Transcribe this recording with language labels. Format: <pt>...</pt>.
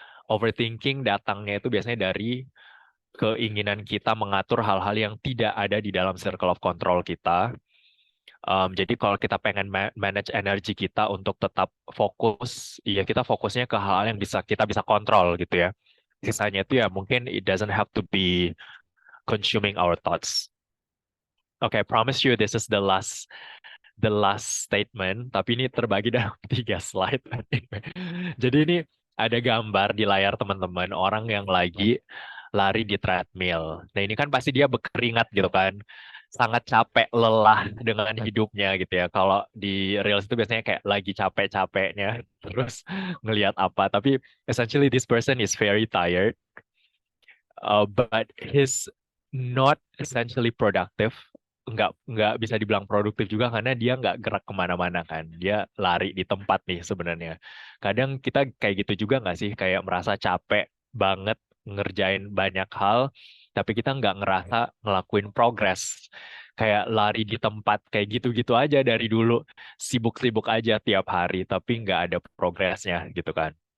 <id>Overthinking datangnya itu biasanya dari keinginan kita mengatur hal-hal yang tidak ada di dalam</id> <en>circle of control</en> <id>kita. Jadi kalau kita pengen manage energi kita untuk tetap fokus, ya kita fokusnya ke hal-hal yang kita bisa kontrol gitu ya. Sisanya itu ya mungkin</id> <en>it doesn't have to be consuming our thoughts. Okay, I promise you this is the last statement,</en> <id>tapi ini terbagi dalam 3 slide. Jadi ini ada gambar di layar teman-teman, orang yang lagi lari di treadmill. Nah ini kan pasti dia berkeringat gitu kan, sangat capek, lelah dengan hidupnya gitu ya. Kalau di Reels itu biasanya kayak lagi capek-capeknya, terus ngelihat apa. Tapi</id> <en>essentially this person is very tired, but he's not essentially productive.</en> <id>Nggak bisa dibilang produktif juga karena dia nggak gerak kemana-mana kan. Dia lari di tempat nih sebenarnya. Kadang kita kayak gitu juga nggak sih? Kayak merasa capek banget ngerjain banyak hal, tapi kita nggak ngerasa ngelakuin progres. Kayak lari di tempat kayak gitu-gitu aja dari dulu. Sibuk-sibuk aja tiap hari, tapi nggak ada progresnya gitu kan.</id>